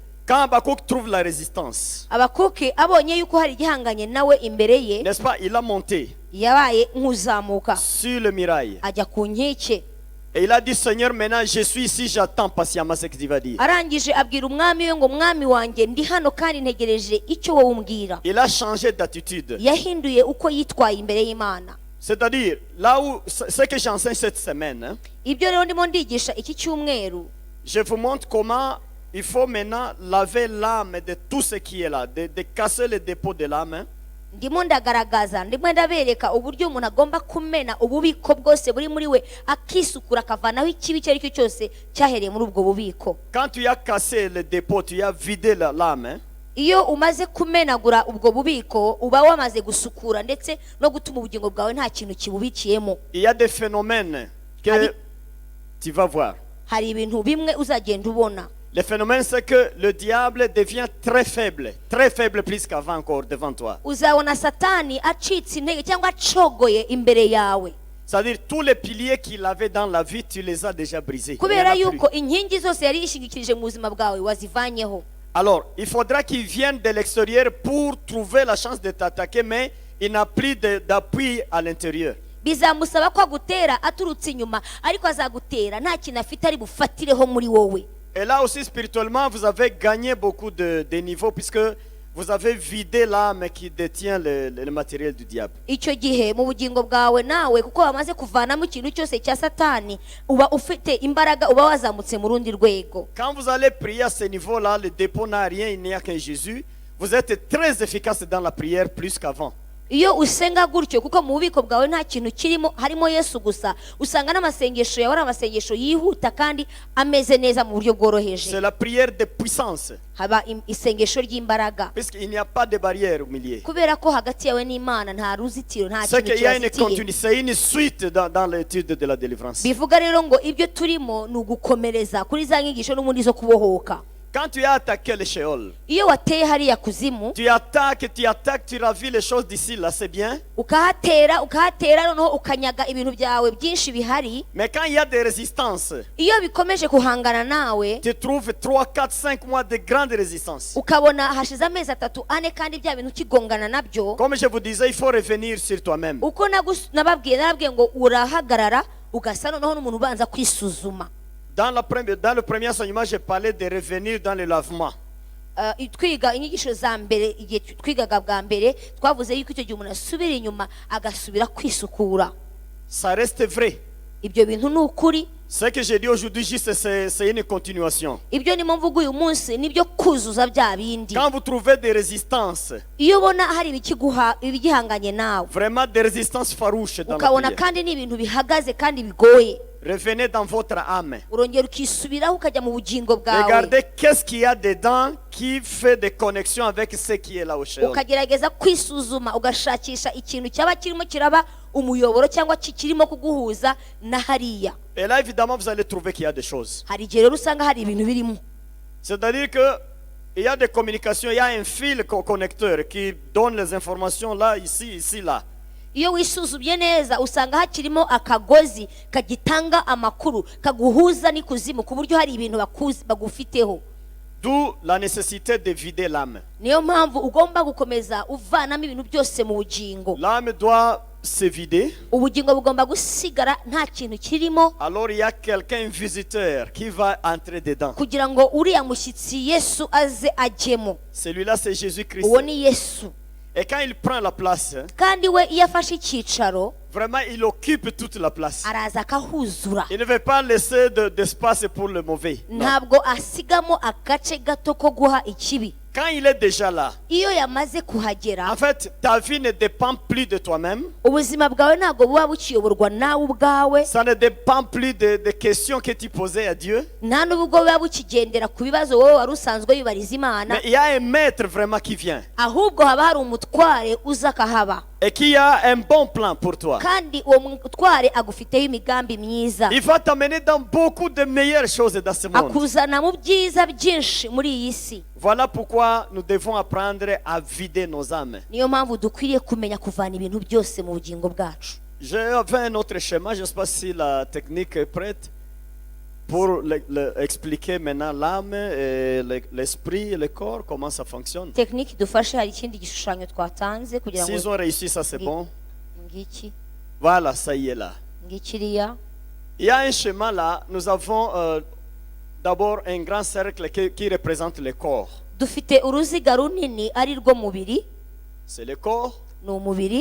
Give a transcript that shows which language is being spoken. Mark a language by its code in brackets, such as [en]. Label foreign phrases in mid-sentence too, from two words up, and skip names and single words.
[fr] Quand Habakkuk trouve la résistance, [rw] Habakuki abonye yuko hari igihanganye nawe imbere ye, [fr] n'est-ce pas, il a monté [rw] yabaye nk'uzamuka [fr] sur le mirail. [rw] ajya ku nkike, [fr] Et il a dit, Seigneur, maintenant je suis ici, j'attends patiemment ce que tu vas dire. [rw] arangije abwira umwami we ngo mwami wanjye ndi hano kandi ntegereje icyo wowe umbwira. [fr] Il a changé d'attitude. [rw] Yahinduye uko yitwaye imbere y'Imana. [fr] C'est-à-dire, là où, ce que j'enseigne cette semaine, hein, [rw] Ibyo rero ndimo ndigisha iki cyumweru, [fr] je vous montre comment il faut maintenant laver l'âme de tout ce qui est là, de casser le dépôt de l'âme. Hein. [rw] ndimo ndagaragaza, ndimo ndabereka uburyo umuntu agomba kumena ububiko bwose buri muri we, akisukura akavanaho ikibi icyo ari cyo cyose cyahereye muri ubwo bubiko. [fr] Quand tu as cassé le dépôt, tu as vidé l'âme. Hein. [rw] Iyo umaze kumenagura ubwo bubiko uba wamaze gusukura ndetse no gutuma ubugingo bwawe nta kintu kibubikiyemo. [fr] Il y a des phénomènes que Allez. tu vas voir. [rw] Hari ibintu bimwe uzagenda ubona. [fr] Le phénomène, c'est que le diable devient très faible plus qu'avant encore devant toi. [rw] Uzabona Satani acitse intege cyangwa acogoye imbere yawe, [fr] C'est-à-dire tous les piliers qu'il avait dans la vie, tu les as déjà brisés. Il y en [rw] kubera [fr] a plus. [rw] yuko inkingi zose yari yishingikirije mu buzima bwawe wazivanyeho. [fr] Alors, il faudra qu'il vienne de l'extérieur pour trouver la chance de t'attaquer, mais il n'a plus d'appui à l'intérieur. [rw] Bizamusaba ko agutera aturutse inyuma, ariko azagutera nta kintu afite ari bufatireho muri wowe. [fr] Et là aussi, spirituellement, vous avez gagné beaucoup de niveaux puisque vous avez vidé l'âme qui détient le matériel du diable. [rw] Icyo gihe mu bugingo bwawe nawe kuko wamaze kuvanamo ikintu cyose cya Satani, uba ufite imbaraga, uba wazamutse mu rundi rwego. [fr] Quand vous allez prier à ce niveau-là, le dépôt n'a rien, il n'y a qu'un Jésus. Vous êtes très efficace dans la prière plus qu'avant. [rw] Iyo usenga gutyo kuko mu bubiko bwawe nta kintu kirimo, harimo Yesu gusa, usanga n'amasengesho yawe ari amasengesho yihuta kandi ameze neza mu buryo bworoheje. [fr] C'est la prière de puissance, [rw] Haba isengesho ry'imbaraga, [fr] puisqu'il n'y a pas de barrière au milieu. [rw] kubera ko hagati yawe n'Imana nta ruzitiro, nta [fr] C'est [rw] kintu [fr] qu'il y a une [rw] kibazitiye. [fr] continuité, c'est une suite dans l'étude de la délivrance. [rw] Bivuga rero ngo ibyo turimo ni ugukomereza kuri za nyigisho n'ubundi zo kubohoka. [fr] Quand tu as attaqué le Sheol, [rw] Iyo wateye hariya kuzimu, [fr] tu attaques, tu ravis les choses d'ici, là, c'est bien. [rw] ukahatera noneho ukanyaga ibintu byawe byinshi bihari. [fr] Mais quand il y a des résistances, [rw] Iyo bikomeje guhangana nawe, [fr] tu trouves 3, 4, 5 mois de grande résistance. [rw] ukabona hashize amezi 3, 4 kandi bya bintu ukigongana nabyo. [fr] Comme je vous disais, il faut revenir sur toi-même. [rw] Uko narababwiye ngo urahagarara ugasa noneho n'umuntu ubanza kwisuzuma. [fr] Dans le premier enseignement, j'ai parlé de revenir dans le lavement. [rw] Twiga inyigisho za mbere, igihe twigaga bwa mbere twavuze yuko icyo gihe umuntu asubira inyuma agasubira kwisukura. [fr] Ça reste vrai. [rw] Ibyo bintu ni ukuri. [fr] Ce que j'ai dit aujourd'hui, juste, c'est une continuation. [rw] Ibyo ni mvugo uyu munsi nibyo kuzuza bya bindi. [fr] Quand vous trouvez des résistances, [rw] Iyo ubona hari ibigihanganye nawe, [fr] vraiment des résistances farouches dans la [rw] ukabona [fr] prière, [rw] kandi n'ibintu bihagaze kandi bigoye, [fr] revenez dans votre âme. [rw] urongera ukisubiraho ukajya mu bugingo bwawe, [fr] Regardez qu'est-ce qu'il y a dedans qui fait des connexions avec ce qui est là au Sheol. [rw] ukagerageza kwisuzuma, ugashakisha ikintu cyaba kirimo kiraba umuyoboro cyangwa kirimo kuguhuza na hariya. [fr] Et là, évidemment, vous allez trouver qu'il y a des choses. [rw] Hari igihe rero usanga hari ibintu birimo. [fr] C'est-à-dire qu'il y a des communications, il y a un fil connecteur qui donne les informations là, ici, là. [rw] Iyo wisuzumye neza usanga hakirimo akagozi kagitanga amakuru kaguhuza n'ikuzimu ku buryo hari ibintu bagufiteho. [fr] D'où la nécessité de vider l'âme. [rw] Niyo mpamvu ugomba gukomeza uvanamo ibintu byose mu bugingo. [fr] L'âme doit se vider, [rw] ubugingo bugomba gusigara nta kintu kirimo, [fr] alors il y a quelqu'un, un visiteur, qui va entrer dedans. [rw] kugira ngo uriya mushyitsi Yesu aze ajyemo. [fr] Celui-là, c'est Jésus-Christ. [rw] Uwo ni Yesu. [fr] Et quand il prend la place, [rw] kandi we iyo afashe icyicaro [fr] vraiment, il occupe toute la place. [rw] araza akahuzura. [fr] Il ne veut pas laisser d'espace pour le mauvais. Non. [rw] ntabwo asigamo agace gato ko guha ikibi. [fr] Quand il est déjà là, [rw] iyo yamaze kuhagera, [fr] en fait, ta vie ne dépend plus de toi-même. [rw] ubuzima bwawe ntabwo buba bukiyoborwa nawe ubwawe, [fr] Ça ne dépend plus des questions que tu posais à Dieu. [rw] nta n'ubwo buba bukigendera ku bibazo wowe wari usanzwe wibariza Imana, [fr] Mais il y a un maître vraiment qui vient [rw] ahubwo haba hari umutware uza akahaba, [fr] et qui a un bon plan pour toi. [rw] kandi uwo mutware agufiteho imigambi myiza, [fr] Il va t'amener dans beaucoup de meilleures choses dans ce monde. [rw] akuzana mu byiza byinshi muri iyi si. [fr] Voilà pourquoi nous devons apprendre à vider nos âmes. [rw] niyo mpamvu dukwiriye kumenya kuvana ibintu byose mu bugingo bwacu. [fr] J'avais un autre schéma, je ne sais pas si la technique est prête pour expliquer maintenant l'âme, et l'esprit et le corps, comment ça fonctionne. [rw] tekiniki dufashe, hari ikindi gishushanyo twatanze kugira [fr] S'ils [rw] ngo [fr] ont réussi, ça c'est bon. [rw] ngiki [fr] Voilà, ça y est là. [rw] ngikiriya. [fr] Il y a un schéma là, nous avons d'abord un grand cercle qui représente le corps. [rw] dufite uruziga runini ari rwo mubiri, [fr] C'est le corps. [rw] ni umubiri.